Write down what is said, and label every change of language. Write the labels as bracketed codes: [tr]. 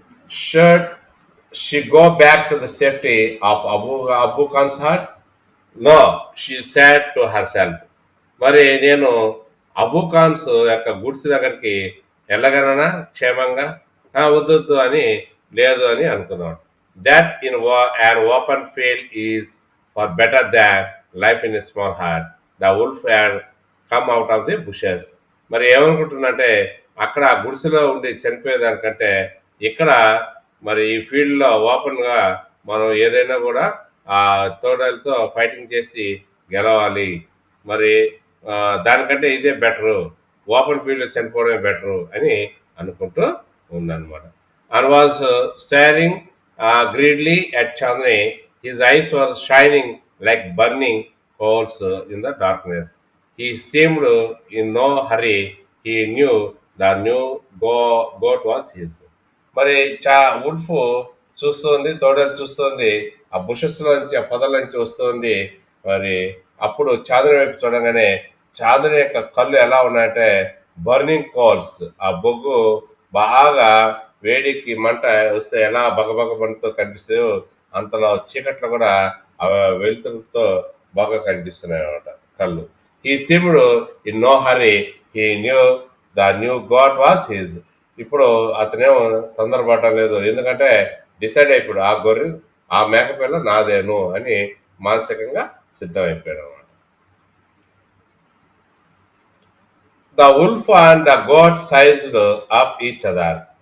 [en] Should she go back to the safety of Abu Khan's hut? No, she said to herself. [te] మరి నేను అబూ ఖాన్స్ యొక్క గుడిసె దగ్గరికి వెళ్ళగలనా క్షేమంగా? వద్దు అని లేదు అని అనుకున్నాడు. [en] That in an open field is for better than life in a small hut. The wolf had come out of the bushes. [te] మరి ఏమనుకుంటున్నంటే అక్కడ ఆ గుడిసెలో ఉండి చనిపోయేదానికంటే ఇక్కడ మరి ఈ ఫీల్డ్లో ఓపెన్గా మనం ఏదైనా కూడా ఆ తోడలతో ఫైటింగ్ చేసి గెలవాలి, మరి దానికంటే ఇదే బెటరు, ఓపెన్ ఫీల్డ్లో చనిపోవడమే బెటరు అని అనుకుంటూ ఉందన్నమాట. [en] And was staring greedily at Chandni. His eyes were shining like burning coals in the darkness. He seemed in no hurry. He knew the new goat was his. [te] మరి wolf చూస్తుంది, తోడలు చూస్తుంది, ఆ bushes నుంచి, ఆ పొదల నుంచి వస్తుంది. మరి అప్పుడు చాంద్రుని వైపు చూడగానే చాంద్రుని యొక్క కళ్ళు ఎలా ఉన్నాయంటే బర్నింగ్ కోల్స్, ఆ బొగ్గు బాగా వేడికి మంట వస్తే ఎలా బగబగ మంటతో కనిపిస్తాయో అంతలో చీకట్లో కూడా వెలుతురుతో బాగా కనిపిస్తున్నాయి అన్నమాట కళ్ళు. [en] He seemed in no hurry. He knew the new God was his. [te] ఇప్పుడు అతనేమో తొందరపడటం లేదు, ఎందుకంటే డిసైడ్ అయిపోయాడు ఆ గొర్రె ఆ మేకపిల్ల నాదేను అని మానసికంగా సిద్ధమైపోయాడు అనమాట. [en] The wolf and the goat sized up each other.